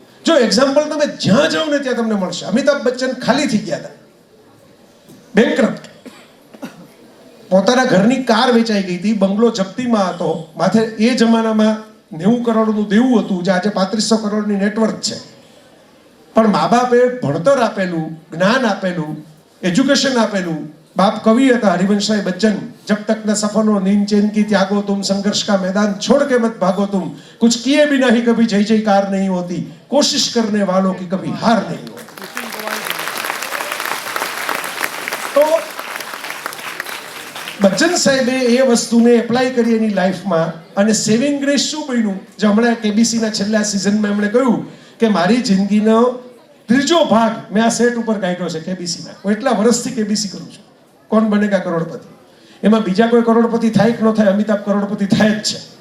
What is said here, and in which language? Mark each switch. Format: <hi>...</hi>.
<gu>જો એક્ઝામ્પલ તમે જ્યાં જાઓ ને ત્યાં તમને મળશે. અમિતાભ બચ્ચન ખાલી થઈ ગયા હતા, બેંકરપ્ટ. પોતાના ઘરની કાર વેચાઈ ગઈ હતી, બંગલો જપ્તીમાં હતો, માથે એ જમાનામાં 90 કરોડનું દેવું હતું, જે આજે 3500 કરોડની નેટવર્ક છે. પણ મા બાપે ભણતર આપેલું, જ્ઞાન આપેલું, એજ્યુકેશન આપેલું.</gu> <hi>बाप कवि था हरिवंशराय बच्चन, जब तक न सफल हो नींद चैन की त्यागो तुम, संघर्ष का मैदान छोड़ के मत भागो तुम, कुछ किए बिना ही कभी जय जयकार नहीं होती, कोशिश करने वालों की कभी हार नहीं होती.</hi> <gu>तो बच्चन साहेबे એ વસ્તુને એપ્લાય કરી એની લાઈફમાં, અને સેવિંગ ગ્રેસ શું બન્યું? જે હમણાં કેબીસીના છેલ્લા સિઝનમાં એમણે કહ્યું કે મારી જિંદગીનો ત્રીજો ભાગ મેં આ સેટ ઉપર કાઢ્યો છે કેબીસીના. હું એટલા વર્ષથી કેબીસી કરું છું. કોણ બનેગા કરોડપતિ, એમાં બીજા કોઈ કરોડપતિ થાય કે ન થાય, અમિતાભ કરોડપતિ થાય જ છે.</gu>